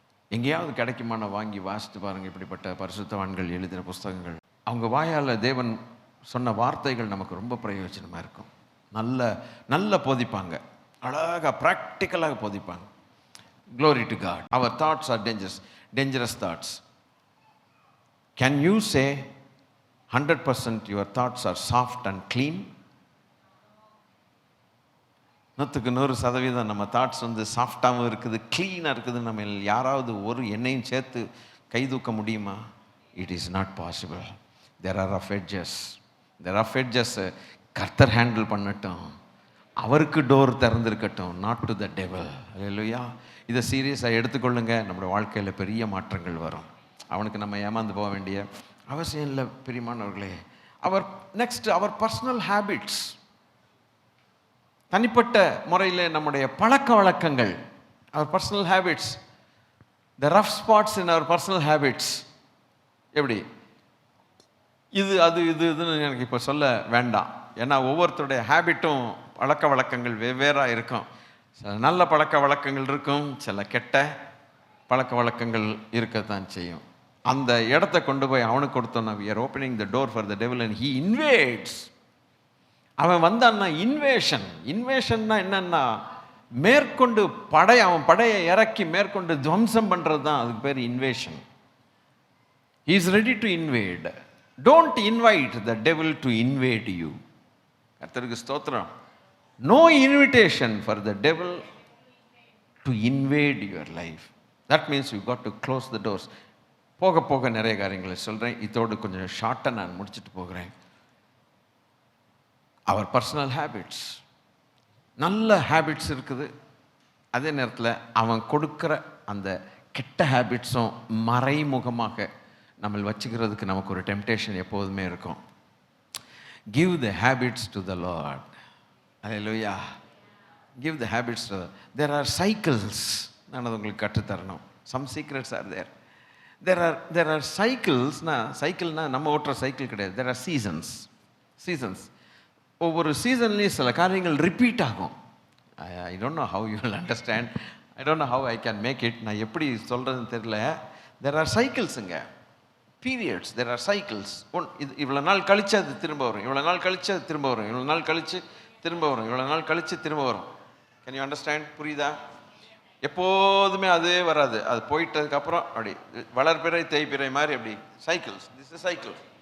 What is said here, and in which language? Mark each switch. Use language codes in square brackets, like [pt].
[ta] எங்கேயாவது கிடைக்குமான வாங்கி வாசித்து பாருங்கள். இப்படிப்பட்ட பரிசுத்தவான்கள் எழுதின புஸ்தகங்கள், அவங்க வாயால் தேவன் சொன்ன வார்த்தைகள் நமக்கு ரொம்ப பிரயோஜனமாக இருக்கும். நல்ல போதிப்பாங்க, அழகாக ப்ராக்டிக்கலாக போதிப்பாங்க. [en] Glory to God. Our thoughts R dangerous thoughts. Can you say 100% your thoughts are soft and clean? [ta] 100% நம்ம தாட்ஸ் சாஃப்டாகவும் இருக்குது, க்ளீனாக இருக்குது. நம்ம யாராவது ஒரு எண்ணெயும் சேர்த்து கை தூக்க முடியுமா? [en] It is not possible. There are rough edges. The rough edges [ta] கர்த்தர் ஹேண்டில் பண்ணட்டும், அவருக்கு door திறந்திருக்கட்டும், [en] Not to the devil. அல்லேலூயா. [ta] இதை சீரியஸாக எடுத்துக்கொள்ளுங்க, நம்முடைய வாழ்க்கையில் பெரிய மாற்றங்கள் வரும். அவனுக்கு நம்ம ஏமாந்து போக வேண்டிய அவசியம் இல்லை பிரியமானவர்களே. [en] our personal habits, [ta] தனிப்பட்ட முறையில் நம்முடைய பழக்க வழக்கங்கள், [en] Our personal habits, the rough spots in our personal habits. [ta] எப்படி இது அது இதுன்னு எனக்கு இப்போ சொல்ல வேண்டாம். ஏன்னா ஒவ்வொருத்தருடைய ஹேபிட்டும் பழக்க வழக்கங்கள் வெவ்வேறாக இருக்கும். சில நல்ல பழக்க வழக்கங்கள் இருக்கும், சில கெட்ட பழக்க வழக்கங்கள் இருக்கத்தான் செய்யும். அந்த இடத்த கொண்டு போய் அவனுக்கு கொடுத்தோன்னா, [en] we are opening the door for the devil and he invades. [ta] அவன் வந்தான்னா இன்வேஷன்னா என்னன்னா, மேற்கொண்டு அவன் படையை இறக்கி மேற்கொண்டு துவம்சம் பண்ணுறது தான் அதுக்கு பேர் invasion. [en] he is ready to invade. don't invite the devil to invade you. [ta] கர்த்தருக்கு ஸ்தோத்திரம். [en] no invitation for the devil to invade your life. that means you got to close the doors. [ta] போக போக நிறைய காரியங்களை சொல்கிறேன், இதோடு கொஞ்சம் ஷார்ட்டாக நான் முடிச்சுட்டு போகிறேன். [en] Our personal habits, நல்ல habits இருக்குது. [ta] அதே நேரத்தில் அவன் கொடுக்குற அந்த கெட்ட ஹேபிட்ஸும் மறைமுகமாக நம்ம வச்சுக்கிறதுக்கு நமக்கு ஒரு டெம்டேஷன் எப்போதுமே இருக்கும். [en] Give the habits to the lord. Hallelujah. Give the habits to them. There are cycles. [ta] நான் அது உங்களுக்கு கற்றுத்தரணும். [en] Some secrets are there. There are cycles. [ta] சைக்கிள்னா நம்ம ஓட்டுற சைக்கிள் கிடையாது. [en] There are seasons. [ta] ஒவ்வொரு சீசன்லேயும் சில காரியங்கள் ரிப்பீட் ஆகும். [en] I don't know how you will understand. I don't know how I can make it. [ta] நான் எப்படி சொல்கிறதுன்னு தெரியல. [en] There are cycles [ta] ங்க. [en] Periods. There are cycles. [ta] இவ்வளோ நாள் கழிச்சு அது திரும்ப வரும், இவ்வளோ நாள் கழிச்சு அது திரும்ப வரும், இவ்வளோ நாள் கழிச்சு திரும்ப வரும், இவ்வளோ நாள் கழிச்சு திரும்ப வரும். [en] Can you understand? [ta] புரியுதா? எப்போதுமே அதே வராது. அது போயிட்டதுக்கப்புறம் அப்படி வளர்பிறை தேய்பிறை மாதிரி அப்படி சைக்கிள்ஸ். [en] This is cycle.